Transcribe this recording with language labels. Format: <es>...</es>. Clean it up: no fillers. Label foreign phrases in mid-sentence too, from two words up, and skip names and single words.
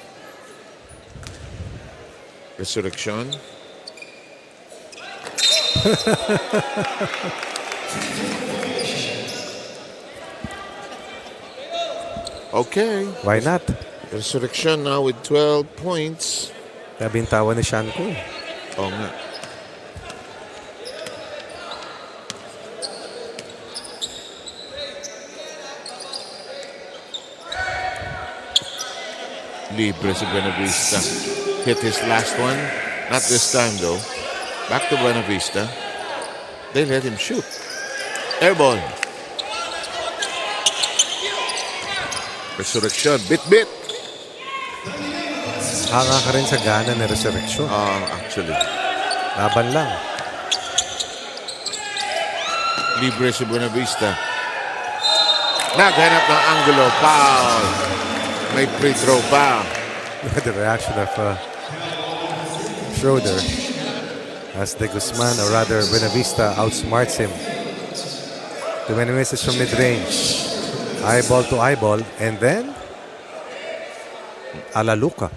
<en>Resurrection. Okay. Why not? Resurrection now with 12 points.</en> <tl>Nabintawan ni Shanko. Oh, nga. Libre si Buenavista.</tl> <en>Hit his last one. Not this time, though. Back to Buenavista. They let him shoot. Airball. Resurrection. Bit-bit.</en> <tl>Hanga ka rin sa gana ni Resurrection.</tl> <en>Actually.</en> <tl>Laban lang. Libre si Buenavista. Naghanap ng angulo. Foul. May</tl> <en>free throw</en> <tl>pa.</tl> <en>Look at the reaction of Schroeder as De Guzman, or rather Buenavista, outsmarts him. Too many misses from mid-range. Eyeball to eyeball. And then, a la Luka.</en>